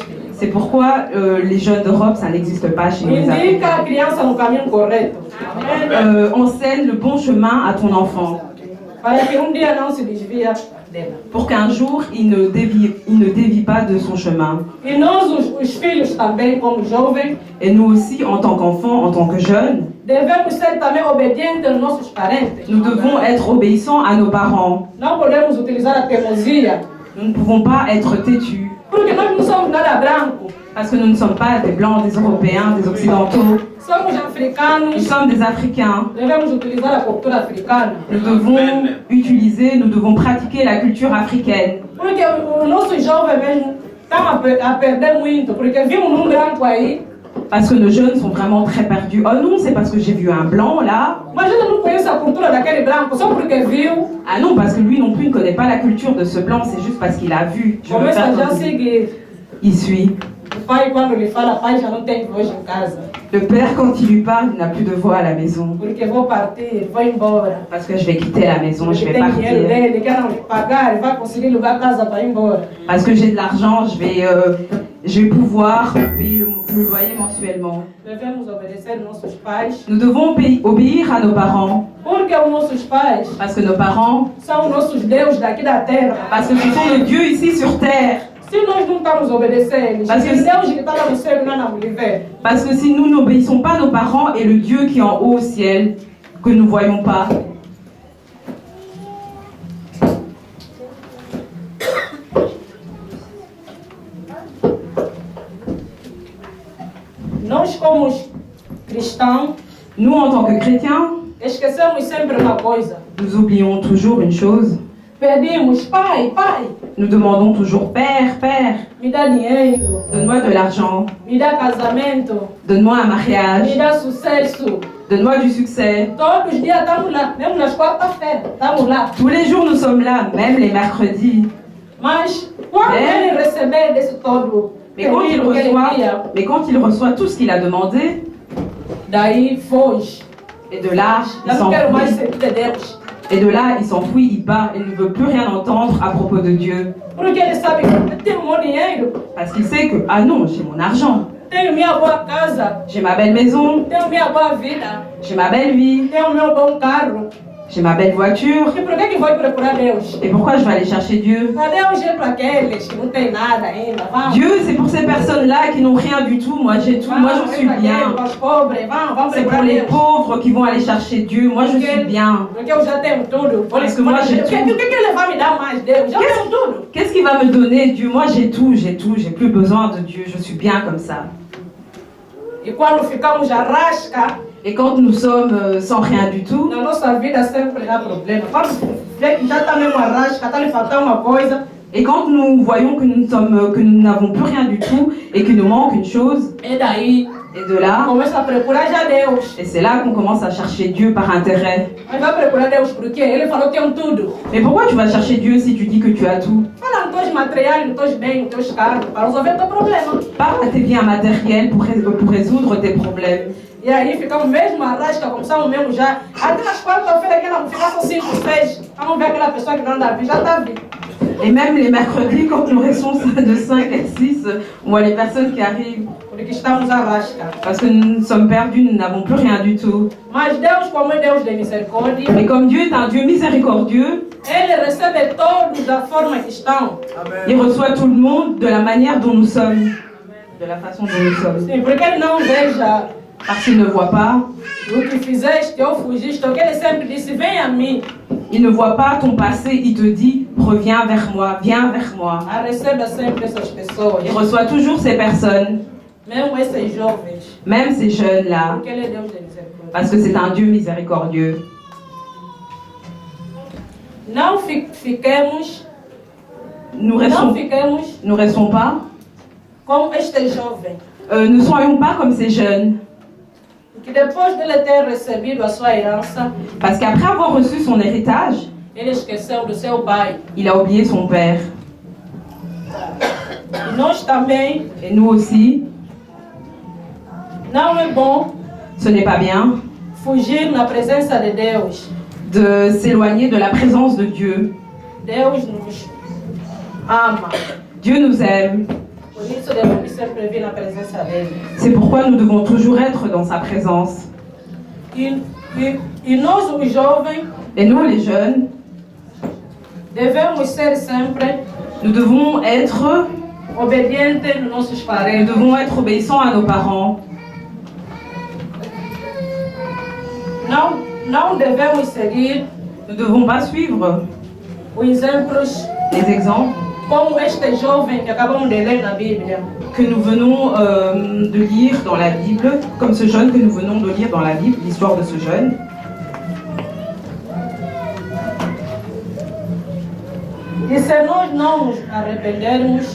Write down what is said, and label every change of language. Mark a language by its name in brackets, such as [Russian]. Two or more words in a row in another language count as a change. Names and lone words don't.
[French] C'est pourquoi les jeunes d'Europe, ça n'existe pas chez nous. [Portuguese] Indica a criança no caminho correto. [French] Enseigne le bon chemin à ton enfant. [Portuguese] Para que dia não se desvia dela. [French] Pour qu'un jour, il ne dévie pas de son chemin. [Portuguese] E nós, os filhos também, como jovens, [French] Et nous aussi, en tant qu'enfants, en tant que jeunes, [Portuguese] devemos ser também obedientes aos nossos parentes. [French] nous devons être obéissants à nos parents. [Portuguese] Não podemos utilizar a teimosia. [French] Nous ne pouvons pas être têtus. [Portuguese] Porque nós não somos nada branco. [French] Parce que nous ne sommes pas des blancs, des européens, des occidentaux. [Portuguese] Somos [French] Nous [Portuguese] africanos. [French] sommes des africains. [Portuguese] Devemos utilizar a cultura africana. [French] Nous devons pratiquer la culture africaine. [Portuguese] Porque os nossos jovens mesmo estão a perder muito. Porque vimos um branco aí. [French] Parce que nos jeunes sont vraiment très perdus. Oh non, c'est parce que j'ai vu un blanc là. [Portuguese] Mas a gente não conhece a cultura daquele branco só porque viu. [French] Ah non, parce que lui non plus ne connaît pas la culture de ce blanc, c'est juste parce qu'il a vu. Je veux [Portuguese] Começa [French] faire [Portuguese] já a [French] comme lui. [Portuguese] seguir. [French] Il suit. [Portuguese] O pai, quando lhe fala, pai já não tem voz em casa. [French] Le père, quand il lui parle, il n'a plus de voix à la maison. [Portuguese] Porque vou partir, vou embora. [French] Parce que je vais quitter la maison, je [Portuguese] Porque vais tem dinheiro partir. dele, quer não lhe pagar, ele vai conseguir lugar casa para ir embora. [French] Parce que j'ai de l'argent, je vais pouvoir payer le loyer mensuellement. [Portuguese] Devemos obedecer nossos pais. [French] Nous devons obéir à nos parents. [Portuguese] Porque os nossos pais [French] Parce que nos parents, [Portuguese] são nossos deuses daqui da terra. [French] parce que ce sont les dieux ici sur terre. [Portuguese] Se nós não estamos obedecendo, [French] Parce que- [Portuguese] se Deus que está lá no céu não nos livre. [French] Parce que si nous n'obéissons pas à nos parents et le Dieu qui est en haut au ciel, que nous ne voyons pas, [Portuguese] Nós, como cristãos, [French] nous en tant que chrétiens, [Portuguese] esquecemos sempre uma coisa. [French] nous oublions toujours une chose. [Portuguese] Pedimos, pai, pai, [French] Nous demandons toujours, Père, Père, [Portuguese] me dá dinheiro, [French] donne-moi de l'argent, [Portuguese] me dá casamento, [French] donne-moi un [Portuguese] me [French] mariage, [Portuguese] dá sucesso. [French] donne-moi du succès. [Portuguese] Todos os dias estamos lá, mesmo nas quarta-feiras, estamos lá. [French] Tous les jours nous sommes là, même les mercredis. [Portuguese] Mas quando ele receber desse todo, [French] Mais quand il [Portuguese] pedido que ele [French] reçoit, [Portuguese] queria, [French] mais quand il reçoit tout ce qu'il a demandé, [Portuguese] daí foge. [French] et de là, il [Portuguese] Eu não quero mais [French] s'enfuit. [Portuguese] ser de Deus. [French] Et de là, il s'enfuit, il part, il ne veut plus rien entendre à propos de Dieu. [Portuguese] Porque ele sabe que eu tenho meu dinheiro, [French] Parce qu'il sait que, ah non, j'ai mon argent, [Portuguese] tenho minha boa casa, [French] j'ai ma belle maison, [Portuguese] tenho minha boa vida, [French] j'ai ma belle vie, [Portuguese] tenho meu bom carro. [French] j'ai ma belle voiture. [Portuguese] E por que vai procurar Deus? [French] Et pourquoi je vais aller chercher Dieu? [Portuguese] A Deus é para aqueles que não tem nada ainda. Vamos. [French] Dieu, c'est pour ces personnes-là qui n'ont rien du tout. Moi, j'ai tout. Moi, je suis bien. [Portuguese] Para os pobres, vamos [French] C'est pour [Portuguese] procurar [French] les [Portuguese] Deus. [French] pauvres qui vont aller chercher Dieu. Moi, je suis bien. [Portuguese] Porque eu já tenho tudo. [French] Parce que moi, j'ai [Portuguese] O [French] tout. [Portuguese] que ele vai me dar mais, Deus? Já tenho tudo. [French] Qu'est-ce qu'il va me donner, Dieu? Moi, j'ai tout, j'ai tout. J'ai plus besoin de Dieu. Je suis bien comme ça. [Portuguese] E quando ficamos à rasca, [French] Et quand nous sommes sans rien du tout, [Portuguese] na nossa vida sempre dá problema. Quando vê que já está mesmo à rasca, está lhe faltando uma coisa, [French] et quand nous voyons que nous n'avons plus rien du tout et qu'il nous manque une chose, [Portuguese] e daí [French] et de là, [Portuguese] começa a procurar já Deus. [French] et c'est là qu'on commence à chercher Dieu par intérêt. [Portuguese] Mas vai procurar Deus porque ele falou que tem tudo. [French] Mais pourquoi tu vas chercher Dieu si tu dis que tu as tout? [Portuguese] Fala nos teus materiais, nos teus bens, nos teus carros, para resolver o teu problema. [French] Parle à tes biens matériels pour résoudre tes problèmes. [Portuguese] E aí ficamos mesmo à rasca, começamos mesmo já. Até nas quarta-feiras que não ficar só 5, 6. Vamos ver aquela pessoa que não anda vindo, já está vindo. [French] Et même les mercredis, quand nous restons de 5 à 6, on voit les personnes qui arrivent [Portuguese] Porque estamos à rasca. [French] parce que nous sommes perdus, nous n'avons plus rien du tout. [Portuguese] Mas Deus, como é Deus de misericórdia, [French] Mais comme Dieu est un Dieu miséricordieux, [Portuguese] Ele recebe todos da forma que estão. [French] il reçoit tout le monde de la manière dont nous sommes, de la façon dont nous sommes. [Portuguese] Sim, porque Ele não veja [French] Parce qu'il ne voit pas, [Portuguese] o que fizeste ou fugiste, o que Ele sempre disse, vem a mim. [French] il ne voit pas ton passé, il te dit, reviens vers moi, viens vers moi. [Portuguese] A receba sempre essas pessoas, [French] Il reçoit toujours ces personnes, [Portuguese] mesmo esses jovens, [French] même ces jeunes-là, [Portuguese] porque Ele é Deus de misericórdia. [French] parce que c'est un Dieu miséricordieux. [Portuguese] Não fiquemos, [French] Nous [Portuguese] não [French] restons, [Portuguese] fiquemos [French] nous restons pas, [Portuguese] como este jovem, [French] ne soyons pas comme ces jeunes. [Portuguese] que depois dele ter recebido a sua herança, [French] Parce qu'après avoir reçu son héritage, [Portuguese] ele esqueceu do seu pai. [French] il a oublié son père. [Portuguese] E nós também, [French] Et nous aussi, [Portuguese] não é bom [French] ce n'est pas bien [Portuguese] fugir na presença de Deus. [French] de s'éloigner de la présence de Dieu. [Portuguese] Deus nos ama. [French] Dieu nous aime. [Portuguese] Por isso devemos sempre vir na presença dele. [French] C'est pourquoi nous devons toujours être dans sa présence. [Portuguese] E nós, os jovens, [French] Et nous, les jeunes, [Portuguese] devemos ser sempre [French] nous devons être, [Portuguese] obedientes nos nossos [French] nous [Portuguese] parentes. [French] devons être obéissants à nos parents. [Portuguese] Não devemos seguir [French] Nous ne devons pas suivre [Portuguese] os exemplos [French] les exemples [Portuguese] como este jovem que acabamos de ler na Bíblia. [French] que nous venons de lire dans la Bible, comme ce jeune que nous venons de lire dans la Bible, l'histoire de ce jeune. [Portuguese] E se nós não nos arrependermos,